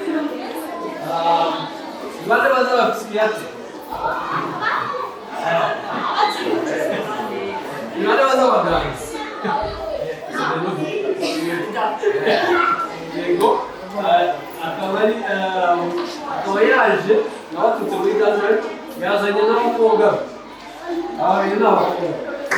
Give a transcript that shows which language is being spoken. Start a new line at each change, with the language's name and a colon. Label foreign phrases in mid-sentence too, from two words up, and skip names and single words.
Swahili: Wale wazee wa psikiatri. Ni wale wazee wa dance. Yego.
Rundi: Akaba yaje n'abatutse muri dance yazanye n'abakobwa. Aba ni n'abakobwa.